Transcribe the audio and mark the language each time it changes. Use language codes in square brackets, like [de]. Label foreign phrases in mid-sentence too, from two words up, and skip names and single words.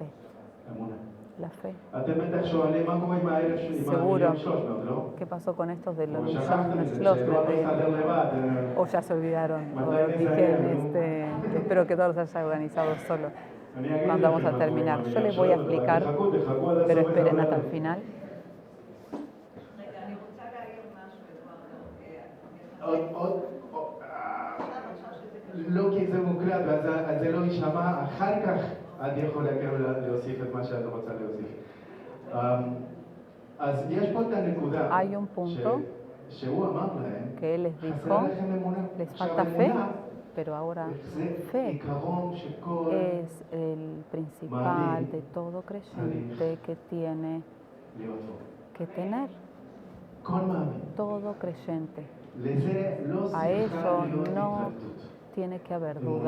[es] La fe. Seguro. ¿Qué pasó con estos de los Schloss? O ya se olvidaron. O dije, espero que todos los haya organizado solo. Cuando vamos a terminar, yo les voy a explicar, pero esperen hasta el final. [he] לא כי זה מוקלט, אז זה לא יישמע, אחר כך את יכולה להוסיף את מה שאת רוצה להוסיף. אז יש פה את הנקודה שהוא אמר להם, חסר לכם אמונה. [es] les falta fe, pero ahora fe es el principal de todo creyente que tiene que tener. Todo creyente. A eso no tiene que haber duda.